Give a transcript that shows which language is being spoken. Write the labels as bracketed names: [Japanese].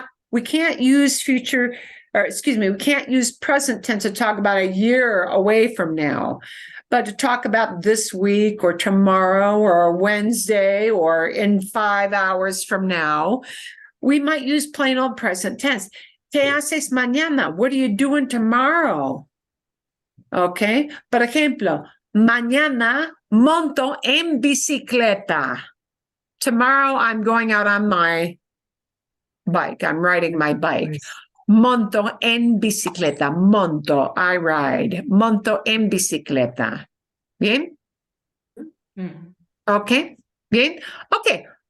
[English] We can't use we can't use present tense to talk about a year away from now, but to talk about this week or tomorrow or Wednesday or in 5 hours from now, we might use plain old present tense. [Spanish] ¿Qué haces mañana? [English] What are you doing tomorrow? Okay. [Spanish] Por ejemplo, mañana monto en bicicleta. [English] Tomorrow I'm going out on my bike. I'm riding my bike. Nice. [Spanish] Monto en bicicleta. Monto, [English] I ride. [Spanish] Monto en bicicleta. Bien? Okay. Bien? Okay.